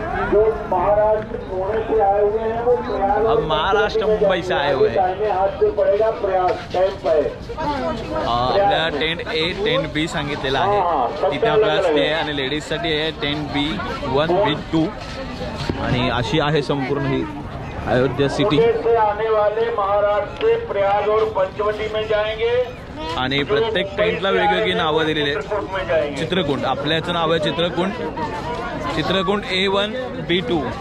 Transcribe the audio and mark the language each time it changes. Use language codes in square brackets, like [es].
[hi] जो महाराष्ट्र पुणे से आए हुए हैं वो प्रयाग हम महाराष्ट्र मुंबई से आए हुए हैं. दाहिने हाथ से पड़ेगा प्रयाग टेंट पे. [mr] आपल्याला टेंट ए टेंट बी सांगितलेला आहे. तिथे आपल्याला स्टे आहे आणि लेडीजसाठी आहे टेंट B1 B2 आणि अशी आहे संपूर्ण ही अयोध्या सिटी. [hi] से आने वाले महाराष्ट्र से प्रयाग और पंचवटी में जाएंगे [mr] आणि प्रत्येक टेंटला वेगवेगळी नावं दिलेली आहेत. [hi] में जाएंगे. [mr] चित्रकूट आपल्याचं नाव आहे चित्रकूट. Chitrakoot A1 B2.